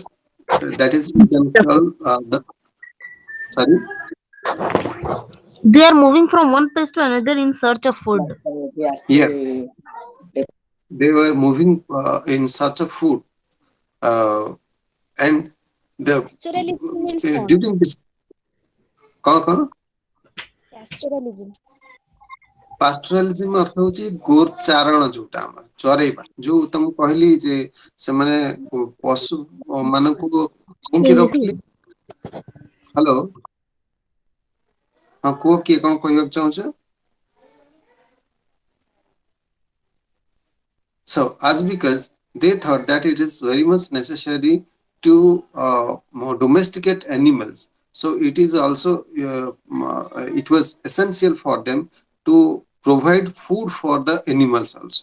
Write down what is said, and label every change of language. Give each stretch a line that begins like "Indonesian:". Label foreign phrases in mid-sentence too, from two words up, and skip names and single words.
English: That is, we can call the sorry. They are moving from one place to another in search of food. Yeah, they were moving in search of food, uh, and the Pastoralism means କଣ? during this କଣ Pastoralism.
Odia: ପାଷ୍ଟରାଲିଜିମ ଅର୍ଥ ହଉଛି ଗୋଚାରଣ, ଯୋଉଟା ଆମର ଚରେଇବା, ଯୋଉ ତମକୁ କହିଲି ଯେ ସେମାନେ ପଶୁ ମାନଙ୍କୁ କାହିଁକି ରଖିଲେ. ହ୍ୟାଲୋ, ହଁ କୁହ, କିଏ କଣ କହିବାକୁ ଚାହୁଁଛ?
English: So, as because they thought that it is very much necessary to domesticate animals, so it is also it was essential for them to provide food for the animals also.